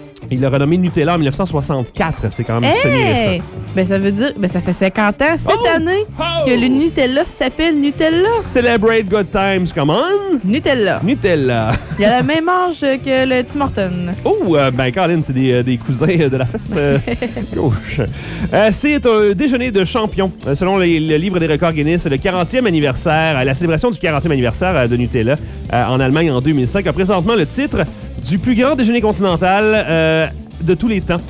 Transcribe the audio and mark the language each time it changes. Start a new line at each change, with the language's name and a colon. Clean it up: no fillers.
French: Il a renommé Nutella en 1964. C'est quand même semi-récent. Ben, ça veut dire, ça fait 50 ans, année, que le Nutella s'appelle Nutella.
English: Celebrate good times, come on!
French: Nutella. Il y a le même âge que le Tim Horton. Oh, ben, Colin, c'est des cousins de la fesse gauche. C'est un déjeuner de champion. Selon le livre des records Guinness, c'est le 40e anniversaire, la célébration du 40e anniversaire de Nutella en Allemagne en 2005, a présentement le titre du plus grand déjeuner continental de tous les temps.